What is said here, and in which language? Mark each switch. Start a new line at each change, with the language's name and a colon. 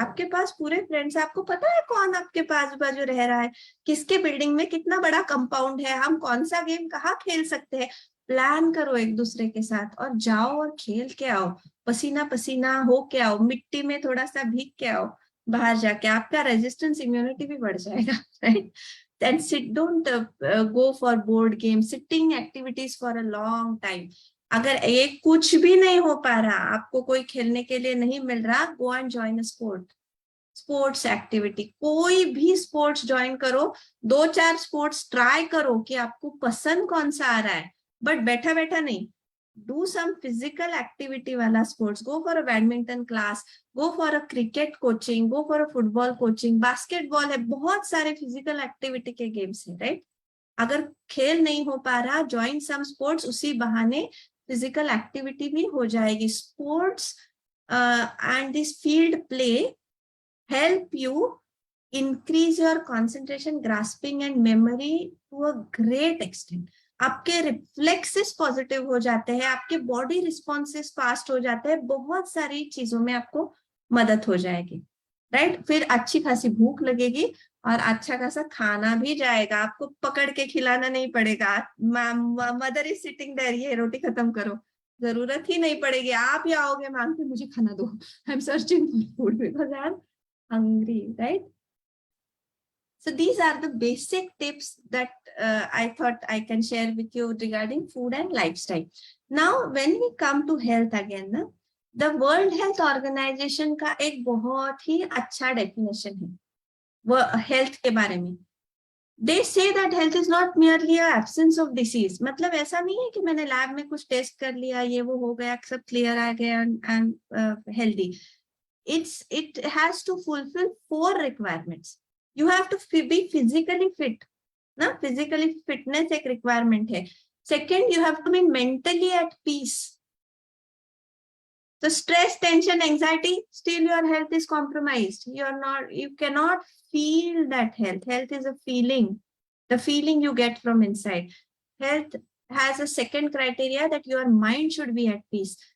Hindi: आपके पास पूरे फ्रेंड्स, आपको पता है कौन आपके पास बाजू रह रहा है, किसके बिल्डिंग में कितना बड़ा कंपाउंड है, हम कौन सा गेम कहाँ खेल सकते हैं। प्लान करो एक दूसरे के साथ और जाओ और खेल के आओ, पसीना पसीना हो के आओ, मिट्टी में थोड़ा सा भीग के आओ बाहर जाके। आपका रेजिस्टेंस इम्यूनिटी भी बढ़ जाएगा, right?
English: Then don't go for board games, sitting activities for a long time.
Hindi: अगर एक कुछ भी नहीं हो पा रहा, आपको कोई खेलने के लिए नहीं मिल रहा,
English: go and join a
Hindi: sports activity. कोई भी स्पोर्ट्स ज्वाइन करो, 2-4 स्पोर्ट्स ट्राई करो कि आपको पसंद कौन सा आ रहा है, बट बैठा बैठा नहीं।
English: Do some physical activity वाला sports. Go for a badminton class, go for a cricket coaching, go for a football coaching, basketball है,
Hindi: बहुत सारे फिजिकल एक्टिविटी के गेम्स है,
English: Right?
Hindi: अगर खेल नहीं हो पा रहा,
English: join some sports,
Hindi: उसी बहाने फिजिकल एक्टिविटी भी हो जाएगी.
English: Sports and this field play help you increase your concentration, grasping and memory to a great extent.
Hindi: आपके रिफ्लेक्सेस पॉजिटिव हो जाते हैं, आपके बॉडी रिस्पॉन्सेस फास्ट हो जाते हैं, बहुत सारी चीजों में आपको मदद हो जाएगी. राइट, फिर अच्छी खासी भूख लगेगी और अच्छा खासा खाना भी जाएगा. आपको पकड़ के खिलाना नहीं पड़ेगा.
English: mother is sitting there,
Hindi: ये रोटी खत्म करो, जरूरत ही नहीं पड़ेगी. आप ही आओगे मांग के, मुझे खाना दो,
English: I am searching for food because I am hungry, right? So these are the basic tips that I thought I can share with you regarding food and lifestyle. Now, when we come to health again, na, the World Health Organization
Hindi: का एक बहुत ही अच्छा
English: definition है वो health
Hindi: के बारे में.
English: They say that health is not merely a absence of disease.
Hindi: मतलब ऐसा नहीं है कि मैंने लैब में कुछ टेस्ट कर लिया, ये वो हो गया, सब क्लियर आ गया
English: and healthy. It has to fulfill 4 requirements. You have to be physically fit.
Hindi: ना, physically fitness एक requirement है.
English: Second, you have to be mentally at peace. So stress, tension, anxiety, still your health is compromised. You cannot feel that health. Health is a feeling, the feeling you get from inside. Health has a second criteria, that your mind should be at peace.